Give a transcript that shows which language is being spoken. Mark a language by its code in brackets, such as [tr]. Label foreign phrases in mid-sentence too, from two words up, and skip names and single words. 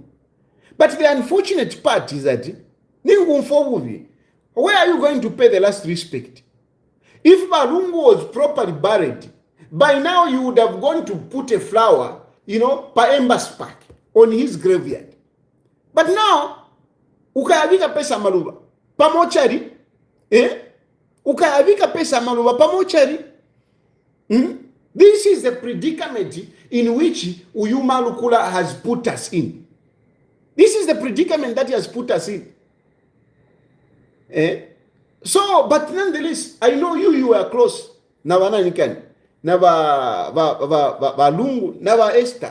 [en] But the unfortunate part is that, where are you going to pay the last respect? If Balungu was properly buried, by now you would have gone to put a flower, per Embassy Park on his graveyard. But now, [bem] ukayavika pesa maluba pamochari, ukayavika pesa maluba pamochari. [en] This is the predicament in which Uyuma Lukula has put us in. This is the predicament that he has put us in. So, but nonetheless, I know you were close. Nava Nikan, Nava Lungu, Nava Esther.